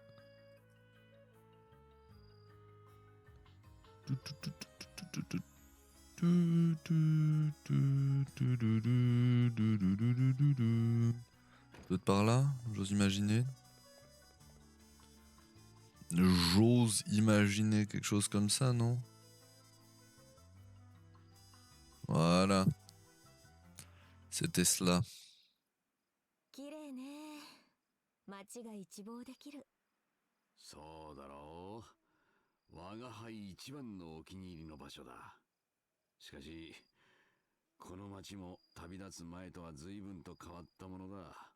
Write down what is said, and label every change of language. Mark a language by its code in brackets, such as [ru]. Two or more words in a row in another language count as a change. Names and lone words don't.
[fr] Peut-être par là, j'ose imaginer. J'ose imaginer quelque chose comme ça, non? Voilà. C'était cela. [ja] 綺麗ね。街が一望できる。そうだろう。我が輩一番のお気に入りの場所だ。しかし、この街も旅立つ前とは随分と変わったものだ。